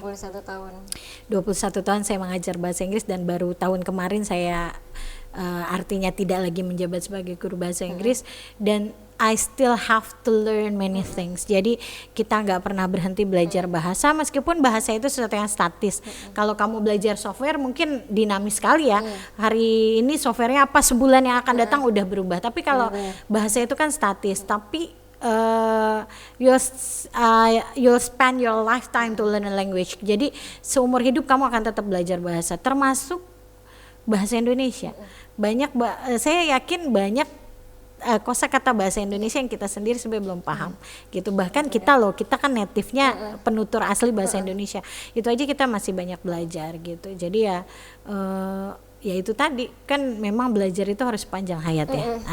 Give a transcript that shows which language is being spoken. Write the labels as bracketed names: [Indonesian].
[Indonesian] 21 tahun saya mengajar bahasa Inggris dan baru tahun kemarin saya artinya tidak lagi menjabat sebagai guru bahasa Inggris dan [English] I still have to learn many things. [Indonesian] Jadi kita nggak pernah berhenti belajar bahasa meskipun bahasa itu sesuatu yang statis. Kalau kamu belajar software mungkin dinamis sekali ya. Hari ini softwarenya apa, sebulan yang akan datang udah berubah. Tapi kalau bahasa itu kan statis. [English] Tapi you'll spend your lifetime to learn a language. [Indonesian] Jadi seumur hidup kamu akan tetap belajar bahasa, termasuk bahasa Indonesia. Saya yakin banyak kosakata bahasa Indonesia yang kita sendiri sebenarnya belum paham gitu. Bahkan kita kan native-nya penutur asli bahasa Indonesia. Itu aja kita masih banyak belajar gitu. Jadi ya itu tadi kan memang belajar itu harus panjang hayat ya.